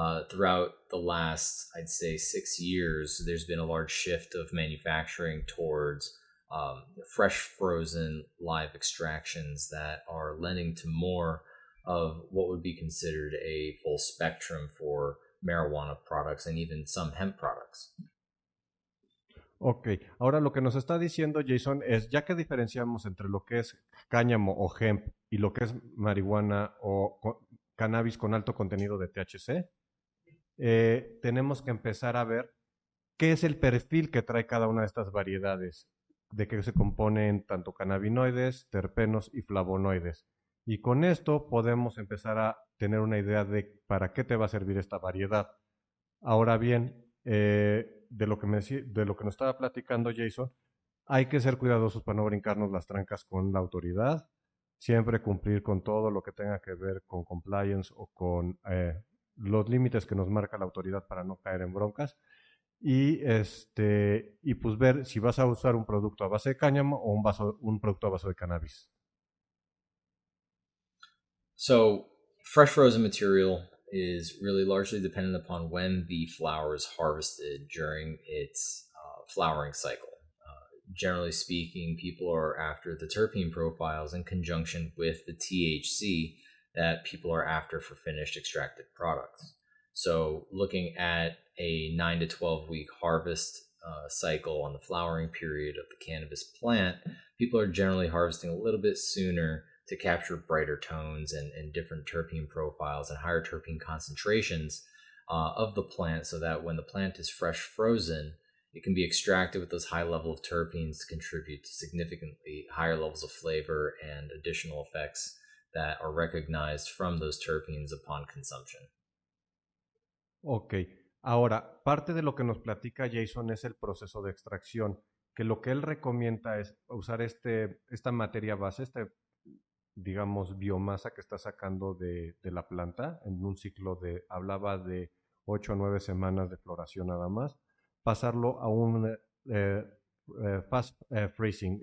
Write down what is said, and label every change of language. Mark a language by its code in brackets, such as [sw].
[en] Throughout the last, I'd say, 6 years, there's been a large shift of manufacturing towards fresh, frozen, live extractions that are lending to more of what would be considered a full spectrum for marijuana products and even some hemp products. [es] Ok, ahora lo que nos está diciendo Jason es, ya que diferenciamos entre lo que es cáñamo o hemp y lo que es marihuana o cannabis con alto contenido de THC, tenemos que empezar a ver qué es el perfil que trae cada una de estas variedades, de que se componen tanto cannabinoides, terpenos y flavonoides. Y con esto podemos empezar a tener una idea de para qué te va a servir esta variedad. Ahora bien, de lo que nos estaba platicando Jason, hay que ser cuidadosos para no brincarnos las trancas con la autoridad, siempre cumplir con todo lo que tenga que ver con compliance o con los límites que nos marca la autoridad para no caer en broncas, y pues ver si vas a usar un producto a base de cáñamo o un producto a base de cannabis. [en] So, fresh frozen material is really largely dependent upon when the flower is harvested during its flowering cycle. Generally speaking, people are after the terpene profiles in conjunction with the THC that people are after for finished extracted products. So looking at a 9 to 12 week harvest cycle on the flowering period of the cannabis plant, people are generally harvesting a little bit sooner to capture brighter tones and different terpene profiles and higher terpene concentrations of the plant, so that when the plant is fresh frozen, it can be extracted with those high level of terpenes to contribute to significantly higher levels of flavor and additional effects that are recognized from those terpenes upon consumption. [es] Ok, ahora, parte de lo que nos platica Jason es el proceso de extracción, que lo que él recomienda es usar esta materia base, digamos, biomasa que está sacando de la planta en un ciclo hablaba de 8 a 9 semanas de floración nada más, pasarlo a un fast freezing.